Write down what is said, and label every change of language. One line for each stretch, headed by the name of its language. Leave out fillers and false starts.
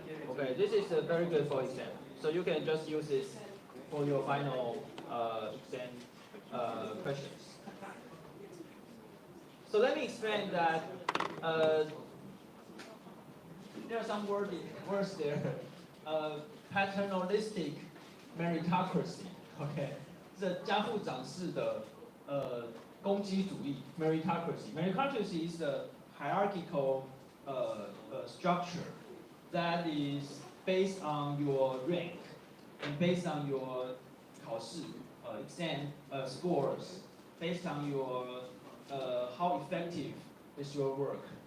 English: Okay, this is very good for exam. So you can just use this for your final exam questions. So let me explain that there are some words there. Paternalistic meritocracy.
Chinese: OK， 这家父长式的攻击主义 meritocracy.
English: Meritocracy is a hierarchical structure that is based on your rank and based on your 考试 exam scores, based on your how effective is your work.